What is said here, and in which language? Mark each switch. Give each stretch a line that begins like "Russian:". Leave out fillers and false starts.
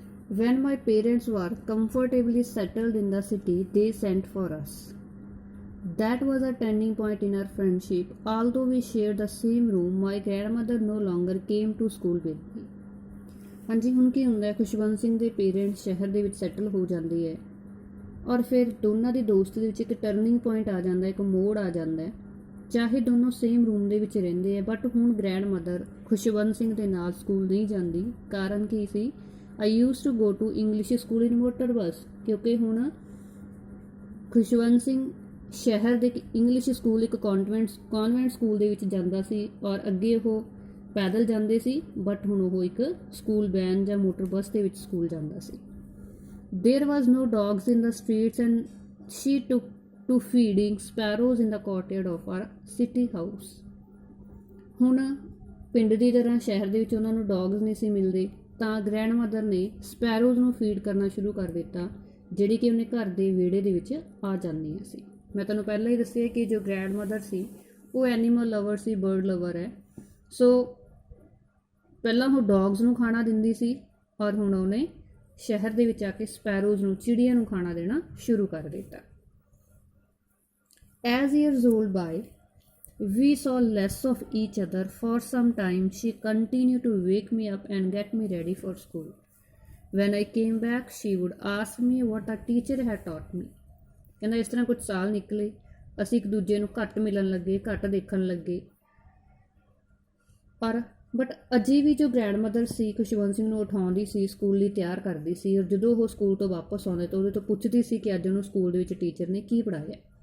English: When my parents were comfortably settled in the city, they sent for us. That was a turning point in our friendship. Although we shared the same room, my grandmother no longer came to school with me.
Punjabi: ਹਾਂਜੀ, ਹੁਣ ਕੀ ਹੁੰਦਾ ਹੈ, ਖੁਸ਼ਵੰਤ ਸਿੰਘ ਦੇ parents ਸ਼ਹਿਰ ਦੇ ਵਿੱਚ settle ਹੋ ਜਾਂਦੇ ਹੈ ਔਰ ਫਿਰ ਦੋਨਾਂ ਦੀ ਦੋਸਤੀ ਦੇ ਵਿੱਚ ਇੱਕ ਟਰਨਿੰਗ ਪੁਆਇੰਟ ਆ ਜਾਂਦਾ, ਇੱਕ ਮੋੜ ਆ ਜਾਂਦਾ। ਚਾਹੇ ਦੋਨੋਂ ਸੇਮ ਰੂਮ ਦੇ ਵਿੱਚ ਰਹਿੰਦੇ ਆ, ਬਟ ਹੁਣ ਗ੍ਰੈਂਡ ਮਦਰ ਖੁਸ਼ਵੰਤ ਸਿੰਘ ਦੇ ਨਾਲ ਸਕੂਲ ਨਹੀਂ ਜਾਂਦੀ। ਕਾਰਨ ਕੀ ਸੀ?
English: I use to go to English school in motor bus,
Punjabi: ਕਿਉਂਕਿ ਹੁਣ ਖੁਸ਼ਵੰਤ ਸਿੰਘ ਸ਼ਹਿਰ ਦੇ ਇੰਗਲਿਸ਼ ਸਕੂਲ ਇੱਕ ਕੌਨਵੈਂਟ ਸਕੂਲ ਦੇ ਵਿੱਚ ਜਾਂਦਾ ਸੀ ਔਰ ਅੱਗੇ ਉਹ ਪੈਦਲ ਜਾਂਦੇ ਸੀ, ਬਟ ਹੁਣ ਉਹ ਇੱਕ ਸਕੂਲ ਵੈਨ ਜਾਂ ਮੋਟਰ ਬੱਸ ਦੇ ਵਿੱਚ ਸਕੂਲ ਜਾਂਦਾ ਸੀ।
English: There was no dogs in the streets and she took to feeding sparrows in the courtyard of our city house.
Punjabi: ਹੁਣ ਪਿੰਡ ਦੀ ਤਰ੍ਹਾਂ ਸ਼ਹਿਰ ਦੇ ਵਿੱਚ ਉਹਨਾਂ ਨੂੰ ਡੌਗਸ ਨਹੀਂ ਸੀ ਮਿਲਦੇ, ਤਾਂ ਗ੍ਰੈਂਡ ਮਦਰ ਨੇ ਸਪੈਰੋਜ਼ ਨੂੰ ਫੀਡ ਕਰਨਾ ਸ਼ੁਰੂ ਕਰ ਦਿੱਤਾ, ਜਿਹੜੀ ਕਿ ਉਹਨੇ ਘਰ ਦੇ ਵਿਹੜੇ ਦੇ ਵਿੱਚ ਆ ਜਾਂਦੀਆਂ ਸੀ। ਮੈਂ ਤੁਹਾਨੂੰ ਪਹਿਲਾਂ ਹੀ ਦੱਸਿਆ ਕਿ ਜੋ ਗ੍ਰੈਂਡ ਮਦਰ ਸੀ ਉਹ ਐਨੀਮਲ ਲਵਰ ਸੀ, ਬਰਡ ਲਵਰ ਹੈ। ਸੋ ਪਹਿਲਾਂ ਉਹ ਡੌਗਸ ਨੂੰ ਖਾਣਾ ਦਿੰਦੀ ਸੀ ਔਰ ਹੁਣ ਉਹਨੇ ਸ਼ਹਿਰ ਦੇ ਵਿੱਚ ਆ ਕੇ ਸਪੈਰੋਜ਼ ਨੂੰ, ਚਿੜੀਆਂ ਨੂੰ ਖਾਣਾ ਦੇਣਾ ਸ਼ੁਰੂ ਕਰ ਦਿੱਤਾ।
English: As years old by we saw less of each other. For some time she continued to wake me up and get me ready for school. When I came back she would ask me what a teacher had taught me.
Punjabi: ਕਹਿੰਦਾ ਇਸ ਤਰ੍ਹਾਂ ਕੁਝ ਸਾਲ ਨਿਕਲੇ, ਅਸੀਂ ਇੱਕ ਦੂਜੇ ਨੂੰ ਘੱਟ ਮਿਲਣ ਲੱਗੇ, ਘੱਟ ਦੇਖਣ ਲੱਗੇ, ਪਰ ਬਟ ਅਜੇ ਵੀ ਜੋ ਗ੍ਰੈਂਡ ਮਦਰ ਸੀ ਖੁਸ਼ਵੰਤ ਸਿੰਘ ਨੂੰ ਉਠਾਉਂਦੀ ਸੀ, ਸਕੂਲ ਲਈ ਤਿਆਰ ਕਰਦੀ ਸੀ, ਔਰ ਜਦੋਂ ਉਹ ਸਕੂਲ ਤੋਂ ਵਾਪਸ ਆਉਂਦੇ ਤਾਂ ਉਹਦੇ ਤੋਂ ਪੁੱਛਦੀ ਸੀ ਕਿ ਅੱਜ ਉਹਨੂੰ ਸਕੂਲ ਦੇ ਵਿੱਚ ਟੀਚਰ ਨੇ ਕੀ ਪੜ੍ਹਾਇਆ।